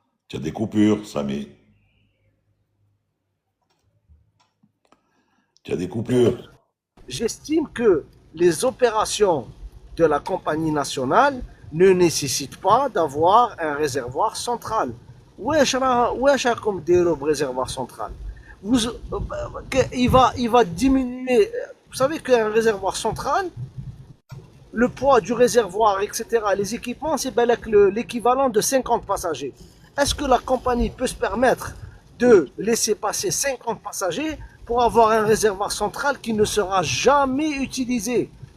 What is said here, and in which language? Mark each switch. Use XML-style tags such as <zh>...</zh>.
<fr>Tu as des coupures, Samy. Tu as des coupures. j'estime que les opérations de la compagnie nationale ne nécessitent pas d'avoir un réservoir central.</fr> <ar>واش راكم ديروا بريزرفوار central?</ar> <fr>Il va diminuer. Vous savez qu'un réservoir central, le poids du réservoir, etc., les équipements, c'est l'équivalent de 50 passagers. Est-ce que la compagnie peut se permettre de laisser passer 50 passagers pour avoir un réservoir central qui ne sera jamais utilisé?</fr>